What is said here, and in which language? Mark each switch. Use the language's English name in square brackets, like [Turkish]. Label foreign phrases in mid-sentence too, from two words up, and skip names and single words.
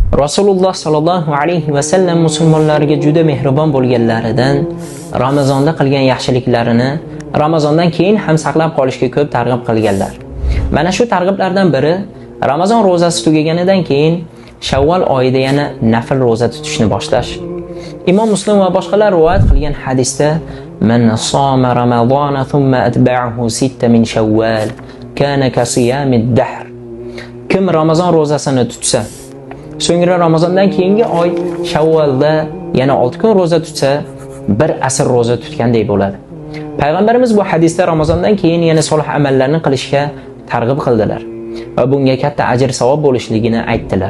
[Uzbek] Rasululloh [Arabic] صلى الله عليه وسلم [Uzbek] musulmonlarga juda mehribon bo'lganlaridan Ramazonda qilgan yaxshiliklarini Ramazondan keyin ham saqlab qolishga ko'p targ'ib qilganlar. Mana shu targ'iblardan biri Ramazon ro'zasi tugaganidan keyin Shavvol oyida yana nafl ro'za tutishni boshlash. Imom Muslim va boshqalar rivoyat qilgan hadisda [Arabic] من صام رمضان ثم أتبعه 6 من شوال كان كصيام الدهر. [Uzbek] Kim Ramazon ro'zasini tutsa, so'ngra Ramazondan keyingi oy Shavvolda yana 6 kun ro'za tutsa, bir asr ro'za tutganday bo'ladi. Payg'ambarimiz bu hadisda Ramazondan keyin yana solih amallarni qilishga targ'ib qildilar va bunga katta ajr savob bo'lishligini aytdilar.